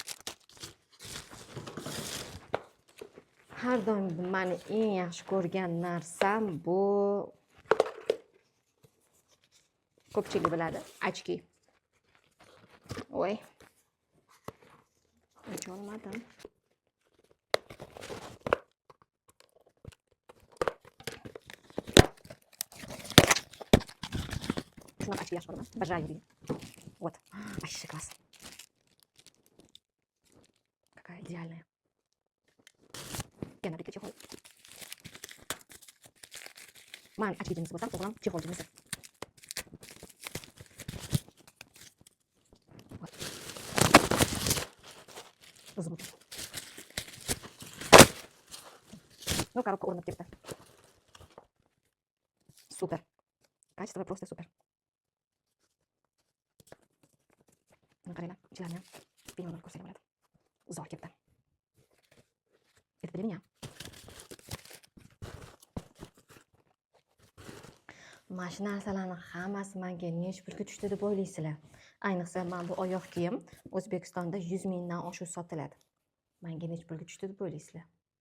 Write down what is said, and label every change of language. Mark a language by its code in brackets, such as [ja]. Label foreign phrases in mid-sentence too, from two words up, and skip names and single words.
[uz] Har doim meni eng yaxshi ko'rgan narsam bu ko'pchilik biladi, ochki. Voy. Ocha olmadim. Shunaqa ochki yaxshi ko'raman. [ru] Обожаю deydi. Вот. Вообще класс. Какая идеальная. Yana bitta chexol. Men ochki jinsi bo'lsam, o'g'lim chexol jinsi. Звук. Ну, коробка уронib ketdi. Super. Качество просто super. [uz] Qaranglar, ichlarni binolar ko'rsatib bo'ladi. Zo'r ketdi. [ru] Это для меня. [uz] Mana shu narsalarning hammasi menga necha pulga tushdi deb o'ylaysizlar? Ayniqsa men bu oyoq kiyim O'zbekistonda 100 mingdan oshiq sotiladi. Menga necha pulga tushdi deb o'ylaysizlar?